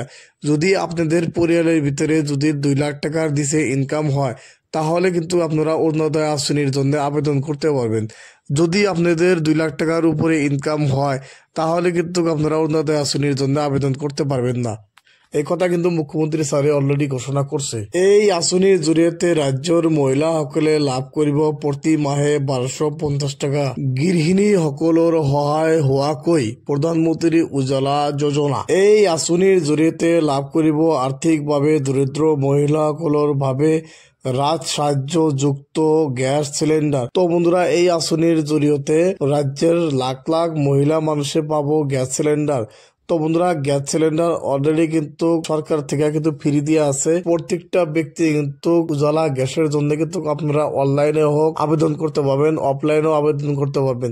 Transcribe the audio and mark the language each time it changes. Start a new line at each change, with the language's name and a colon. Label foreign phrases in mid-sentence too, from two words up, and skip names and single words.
Bangla: যদি আপনাদের পরিবারের ভিতরে যদি 2 লাখ টাকার নিচে ইনকাম হয়, তাহলে কিন্তু আপনারা অরুণোদয় আঁচনির জন্য আবেদন করতে পারবেন। যদি আপনাদের 2 লাখ টাকার উপরে ইনকাম হয়, তাহলে কিন্তু আপনারা অরুণোদয় আঁচনির জন্য আবেদন করতে পারবেন না। এই কথা কিন্তু মুখ্যমন্ত্রী স্যারে অলরেডি ঘোষণা করছে।
Assamese: এই আঁচনির জৰিয়তে রাজ্যৰ মহিলাসকলে লাভ কৰিব প্ৰতি মাহে 1250 টাকা। গৃহিণী সকলৰ সহায় হোৱাকৈ প্ৰধানমন্ত্ৰী উজ্জ্বলা যোজনা। এই আঁচনিৰ জৰিয়তে লাভ কৰিব আৰ্থিকভাৱে দৰিদ্ৰ মহিলাসকলৰ বাবে রাজসাহায্যযুক্ত গ্যাস সিলিন্ডার।
Bangla: তো বন্ধুরা,
Assamese: এই আঁচনির জৰিয়তে
Bangla: রাজ্যের লাখ লাখ মহিলা মানুষে পাবো গ্যাস সিলিন্ডার। তো বন্ধুরা, গ্যাস সিলিন্ডার অলরেডি কিন্তু সরকার থেকে কিন্তু ফ্রি দিয়ে আছে। প্রত্যেকটা ব্যক্তি কিন্তু উজালা গ্যাসের জন্য কিন্তু আপনারা অনলাইনে হোক আবেদন করতে পারবেন, অফলাইনেও আবেদন করতে পারবেন।